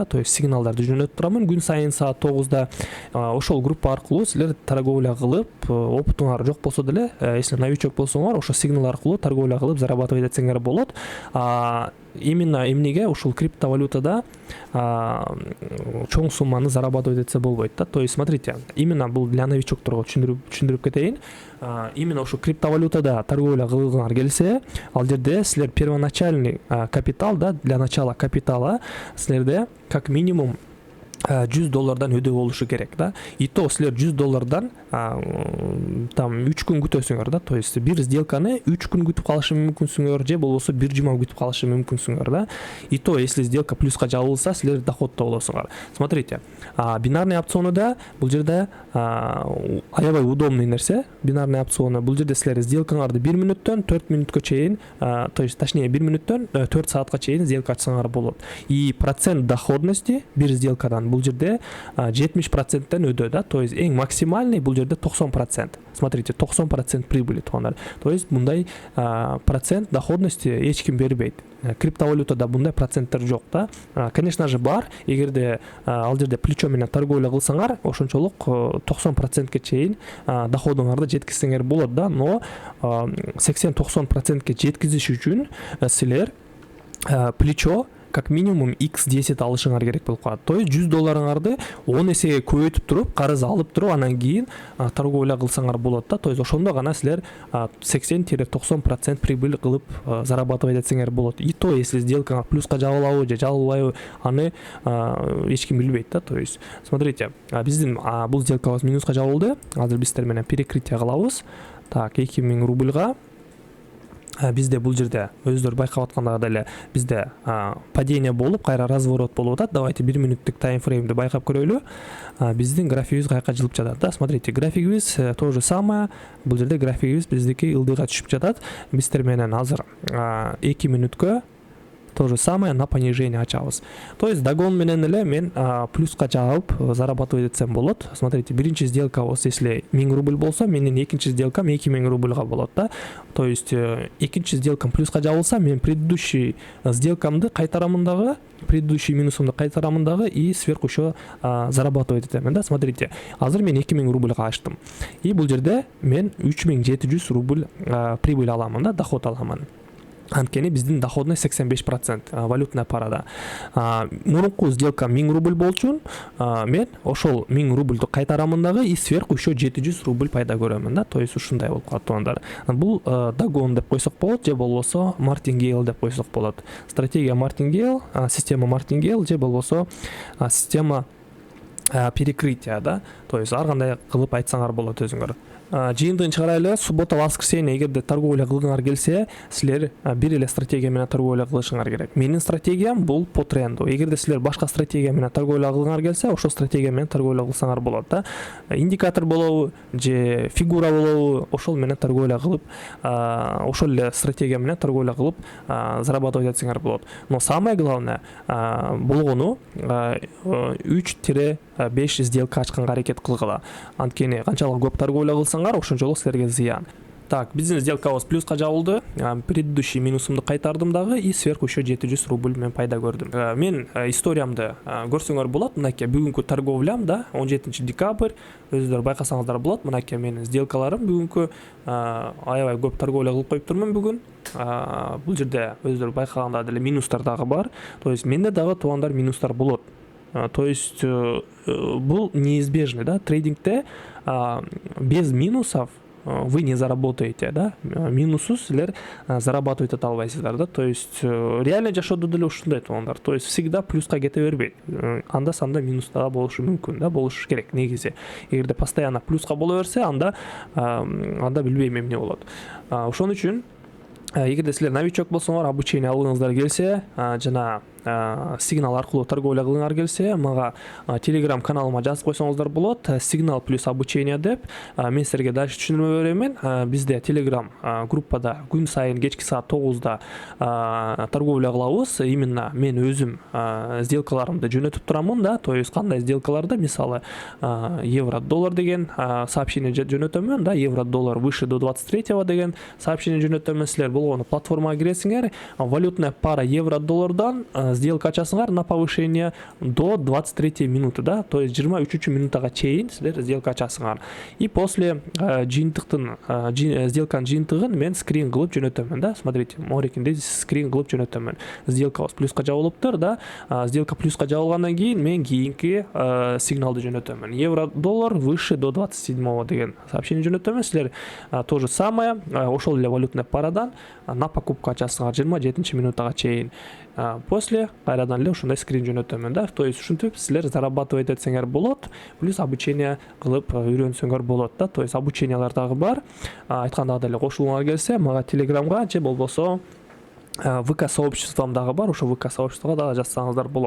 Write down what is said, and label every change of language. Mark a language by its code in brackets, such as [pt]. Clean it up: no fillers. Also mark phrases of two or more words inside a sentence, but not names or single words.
[ru] То есть [ky] сигналдарды жөнөтүп турамын күн сайын саат 9-да. Ошол группа аркылуу силер торговля кылып, опытуңар жок болсо деле, [ru] если новичок [ky] болсоңор, ошо сигнал аркылуу торговля кылып зарабатывать этсеңер болот. Именно эмнеге ушул криптовалютада чоң сумманы зарабатывать этсе болбойт да. [ru] То есть смотрите, именно [ky] бул для новичокторго түшүндүрүп кетейин. Именно ушу криптовалютада торговля кылгыңар келсе, ал жерде силер [ru] первоначальный капитал [ky] да, [ru] для начала капитала [ky] силерде [ru] как минимум [ky] $100 өдөө болушу керек да. [ru] И то [ky] силер $100 там 3 күн күтөсүңөр да. [ru] То есть [ky] бир сделканы 3 күн күтүп калышы мүмкүнсүңөр, же болбосо бир жума күтүп калышы мүмкүнсүңөр да. [ru] И то если сделка [ky] плюска жабылса, силер доходто болосуңар. [ru] Смотрите, бинарный [ky] опционуда бул жерде аябай удобный нерсе. Бинарный опциону бул жерде силер сделкаңарды 1 мүнөттөн 4 мүнөткө чейин, [ru] то есть точнее [ky] 1 мүнөттөн 4 саатка чейин сделка ачсаңар болот. [ru] И процент доходности [ky] бир сделкадан бул жерде 70%тен өдөө да. [ru] То есть [ky] эң максимальный бул жерде 90%. [ru] Смотрите, 90% прибыли [ky] туугандар. [ru] То есть [ky] мындай [ru] процент доходности [ky] эч ким бербейт. Криптовалютада мындай проценттер жок да. [ru] Конечно же [ky] бар. Эгерде ал жерде плечо менен торговля кылсаңар, ошончолук 90%ке чейин доходуңарды жеткизсеңер болот да. Но 80-90%ке жеткизиш үчүн силер плечо [ru] как минимум x10 [ky] алышыңар керек болуп калат. [ru] То есть [ky] $100 10 эсеге көбөйтүп туруп, карыз алып туруп, анан кийин торговля кылсаңар болот да. [ru] То есть [ky] ошондо гана силер 80-90% прибыль кылып зарабатывать этсеңер болот. [ru] И то если сделка [ky] плюска жабылабы же жабылбайбы, аны эч ким билбейт да. [ru] То есть смотрите, [ky] биздин бул сделкабыз минуска жабылды. Азыр биздер менен перекрытие кылабыз. Так, 2000 рубльга бизде бул жерде өздөрү байкап аткандагыдай эле бизде падение болуп, кайра разворот болуп атат. Давайте 1 мүнөттүк таймфреймди байкап көрөлү. Биздин графигибиз каяка жылып жатат да. Смотрите, графигибиз [ru] то же самое. [ky] Бул жерде графигибиз биздики ылдыйга түшүп жатат. Биздер менен азыр 2 мүнөткө [ru] то же самое на понижение [ky] ачабыз. [ru] То есть [ky] догон менен эле мен плюска жаап зарабатывать этсем болот. Смотрите, биринчи [ru] сделка если 1000 рубль [ky] болсо, менин экинчи сделкам 2000 рубльга болот да. [ru] То есть [ky] экинчи сделкам плюска жабылса, мен предыдущий сделкамды кайтарамын дагы, предыдущий минусумду кайтарамын дагы [ru] и сверху еще зарабатывать [ky] этемин да. Смотрите, азыр мен 2000 рубльга ачтым. И бул жерде мен 3700 рубль прибыль аламын да, доход аламын. Анткени биздин доходный 85% валютная парада. Мурунку сделка 1000 рубль болчун, мен ошол 1000 рубльду кайтарамын дагы [ru] и сверху еще 700 рубль [ky] пайда көрөмүн да. [ru] То есть [ky] ушундай болуп калат туугандар. Бул догон деп койсок болот, же болбосо мартингейл деп койсок болот. [ru] Стратегия мартингейл, система мартингейл, [ky] же болбосо [ru] система перекрытия [ky] да. [ru] То есть [ky] ар кандай кылып айтсаңар болот өзүңөр. жыйынтыгын чыгарайлы. [ru] Суббота, воскресенье [ky] эгерде торговля кылгыңар келсе, силер бир эле стратегия менен торговля кылышыңар керек. Менин стратегиям бул [ru] по тренду. [ky] Эгерде силер башка стратегия менен торговля кылгыңар келсе, ошол стратегия менен торговля кылсаңар болот да. Индикатор болобу же фигура болобу, ошол менен торговля кылып, ошол эле стратегия менен торговля кылып зарабатывать этсеңер болот. [ru] Но самое главное [ky] болгону 3-5 сделка ачканга аракет кылгыла. Анткени канчалык көп торговля кылсаңар, ошончолук силерге зыян. Так, биздин сделкабыз плюска жабылды. Предыдущий минусумду кайтардым дагы [ru] и сверху еще 700 рубль [ky] мен пайда көрдүм. Мен историямды көрсөңөр болот. Мынакей бүгүнкү торговлям да 17 декабрь. Өздөрү байкасаңыздар болот. Мынакей менин сделкаларым бүгүнкү аябай көп торговля кылып коюптурмун бүгүн. Бул жерде өздөрү байкаганда деле минустар дагы бар. [ru] То есть [ky] менде дагы туугандар минустар болот. [ru] То есть бул неизбежный, да, трейдингте без минусов вы не заработаете, [ky] да, минусу силер зарабатывать эте албайсыздар, да. [ru] То есть [ky] реально жашоодо деле ушундай туугандар. [ru] То есть всегда [ky] плюска кете бербейт. Анда санда минус дагы болушу мүмкүн, да, болушу керек негизи. Эгерде постоянно плюска боло берсе, анда билбейм эмне болот. Ошон үчүн эгерде силер новичок болсоңор, обучение алгыңыздар келсе, жана сигнал аркылуу торговля кылгыңар келсе, мага Telegram каналыма жазып койсоңуздар болот. [ru] Сигнал плюс обучение [ky] деп. Мен силерге дальше түшүндүрмө беремен. Бизде Telegram группада күн сайын кечки саат 9-да торговля кылабыз. Именно мен өзүм сделкаларымды жөнөтүп турамын да. [ru] То есть [ky] кандай сделкаларды, мисалы евро-доллар деген сообщение жөнөтөмүн да, [ru] евро-доллар выше до 23-го [ky] деген сообщение жөнөтөмүн. Силер болгону платформага киресиңер, [ru] валютная пара [ky] евро-доллардан сделка ачасыңар [ru] на повышение до 23 минуты, [ky] да, [ru] то есть [ky] 23 минутага чейин силер сделка ачасыңар. [ru] И после [ky] жыйынтыктын сделканын жыйынтыгын мен скрин кылып жөнөтөмүн, да. Смотрите, морекинде скрин кылып жөнөтөмүн. Сделкабыз плюска жабылыптыр, да. Сделка плюска жабылгандан кийин мен кийинки сигналды жөнөтөмүн. [ru] Евро-доллар выше до 27-го [ky] деген сообщение жөнөтөмүн. Силер [ru] то же самое [ky] ошол эле валютный парадан [ru] на покупку [ky] ачасыңар 27 минутага чейин. После кайрадан эле ушундай скрин жөнөтөмүн, да. [ru] То есть [ky] ушинтип силер зарабатывать этсеңер болот, [ru] плюс обучение [ky] кылып үйрөнсөңөр болот, да. [ru] То есть [ky] обучениялар дагы бар. Айткандагы эле кошулууңар келсе, мага Telegramга же болбосо [ru] ВК сообществом [ky] дагы бар, ошо ВК сообществого дагы жазсаңыздар болот.